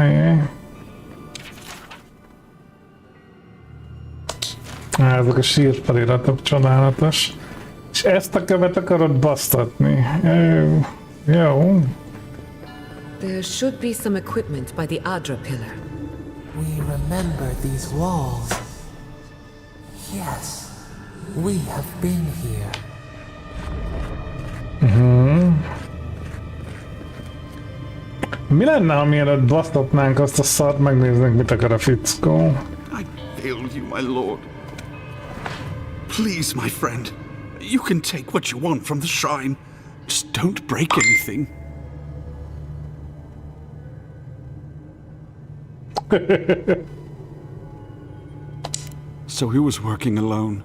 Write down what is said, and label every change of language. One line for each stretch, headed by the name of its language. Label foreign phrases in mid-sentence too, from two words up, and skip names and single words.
Hungarian: Ezek a sírfeliratok csodálatos. És ezt a követ akarod basztatni. Jó.
English: There should be some equipment by the Adra pillar. We remember these walls. Yes, we have been here.
Hungarian: Mi lenne, ha mielőtt basztatnánk azt a szart, megnéznénk, mit akar a fickó?
English: I failed you, my lord. Please, my friend. You can take what you want from the shrine. Just don't break anything. So he was working alone.